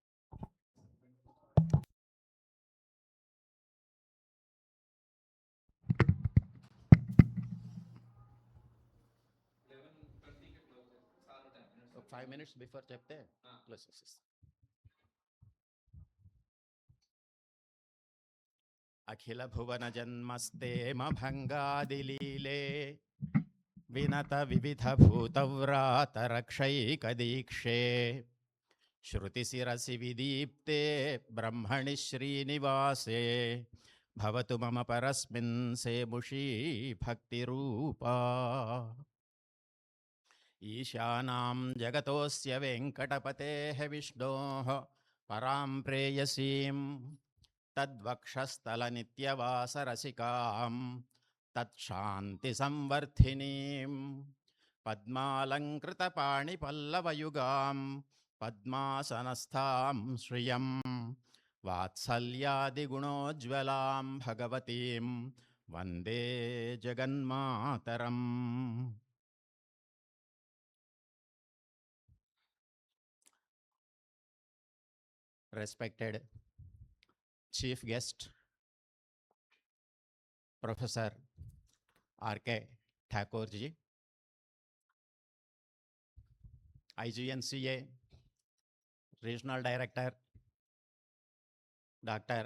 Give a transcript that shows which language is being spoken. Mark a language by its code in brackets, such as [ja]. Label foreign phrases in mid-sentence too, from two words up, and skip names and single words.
[te] ఒక 5 [en] minutes before [te] చెప్తే క్లోజ్ చేసేస్తాం. [sa] అఖిల భువన జన్మస్తేమ భంగాదిలీలే వినత వివిధ భూతవ్రాత రక్షైక దీక్షే श्रुतिशिरसि विदीप्ते ब्रह्मणि श्रीनिवासे भवतु मम परस्मिन् सेमुषी भक्तिरूपा। ईशानां जगतोऽस्य वेङ्कटपतेः विष्णोः परां प्रेयसीं तद्वक्षस्थलनित्यवासरसिकां तत्शान्तिसंवर्धिनीं पद्मालङ्कृतपाणिपल्लवयुगां पद्मासनस्थां श्रियं वात्सल्यादिगुणोज्ज्वलां भगवतीं वन्दे जगन्मातरम्। [en] Respected Chief Guest, Professor R.K. Thakurji, IGNCA Regional Director Dr.